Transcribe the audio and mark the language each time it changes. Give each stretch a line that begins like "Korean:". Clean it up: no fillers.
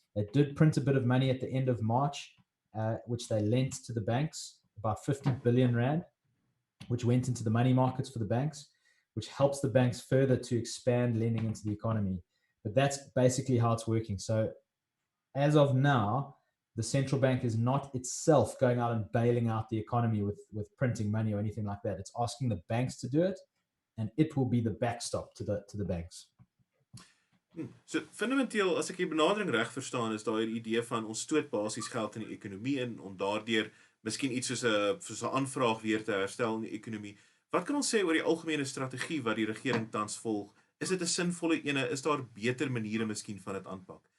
English: They did print a bit of money at the end of March, which they lent to the banks, about 50 billion rand, which went into the money markets for the banks, which helps the banks further to expand lending into the economy. But that's basically how it's working. So as of now, the central bank is not itself going out and bailing out the economy with printing money or anything like that. It's asking the banks to do it, and it will be the backstop to the banks.
Afrikaans: So fundamenteel, as ek die benadering reg verstaan, is daar 'n idee van ons stoot basies geld in die ekonomie in om daardeur miskien iets soos 'n aanvraag weer te herstel in die ekonomie. Wat kan ons sê oor die algemene strategie wat die regering tans volg? Is dit 'n sinvolle ene? Is daar beter maniere miskien van dit aanpak?